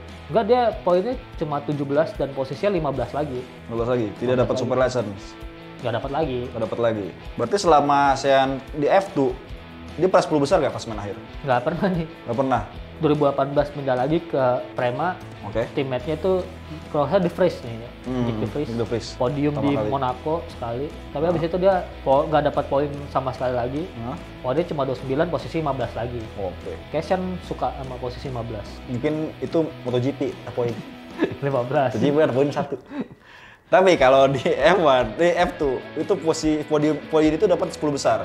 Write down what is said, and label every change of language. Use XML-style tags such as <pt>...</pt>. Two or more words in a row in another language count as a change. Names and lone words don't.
<id>Enggak, dia poinnya cuma 17 dan posisinya 15 lagi. 12 lagi, tidak dapat</id> <en>super license.</en> <id>Nggak dapat lagi. Nggak dapat lagi. Berarti selama Sean di F2, dia pernah 10 besar nggak klasemen akhir? Nggak pernah nih. Nggak pernah. 2018 pindah lagi ke Prema. Oke. Teammate-nya tuh kalau saya De Vries nih, Nick De Vries. Nick De Vries. Podium Pertama di kali. Monaco sekali. Tapi habis itu dia nggak dapat poin sama sekali lagi. Oh, dia cuma 29, posisi 15 lagi. Oke. Cashen suka sama posisi 15. Mungkin itu MotoGP poin. 15. MotoGP kan poin 1. Tapi kalau di F1, di F2 itu posisi podium itu dapat 10 besar.</id>